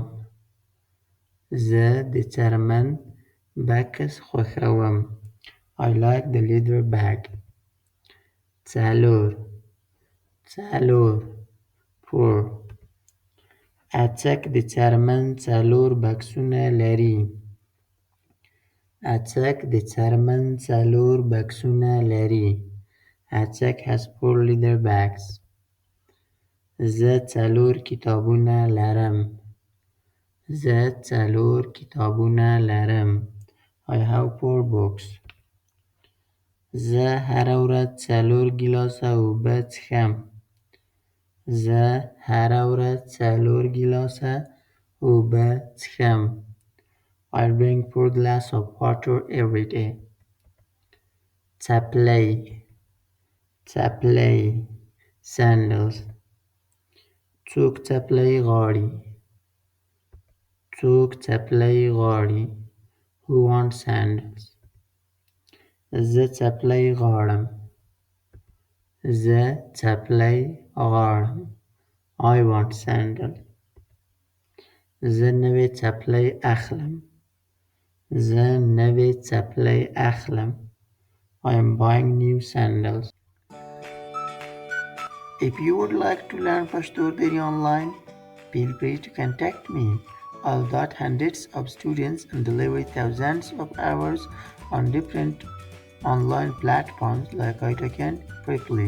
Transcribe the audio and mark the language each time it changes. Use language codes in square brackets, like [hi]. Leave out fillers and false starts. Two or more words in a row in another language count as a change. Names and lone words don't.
[ps] زه د څرمن بکس خوښوم. [en] I like the leather bag. [ps] څلور. څلور. four. اڅک د څرمن څلور بکسونه لري. اڅک د څرمن څلور بکسونه لري. [en] اڅک has four leather bags. [ps] زه څلور کتابونه لرم. زه څلور کتابونه لرم. [en] I have four books. [ps] زه هره ورځ څلور ګیلاسه اوبه څښم. زه هره ورځ څلور ګیلاسه اوبه څښم. [en] I drink 4 glasses of water every day. [ps] څپلۍ. څپلۍ. sandals. څوک څپلۍ غواړي؟ څوک څپلۍ غواړي؟ [en] Who wants sandals. [ps] زه څپلۍ غواړم. زه څپلۍ غواړم. [en] I want sandals. [ps] زه نوې څپلۍ اخلم. زه نوې څپلۍ اخلم. [en] I am buying new sandals. If you would like to learn Pashto daily online, feel free to contact me. I'll got hundreds of students and deliver thousands of hours on different online platforms like Itacan quickly.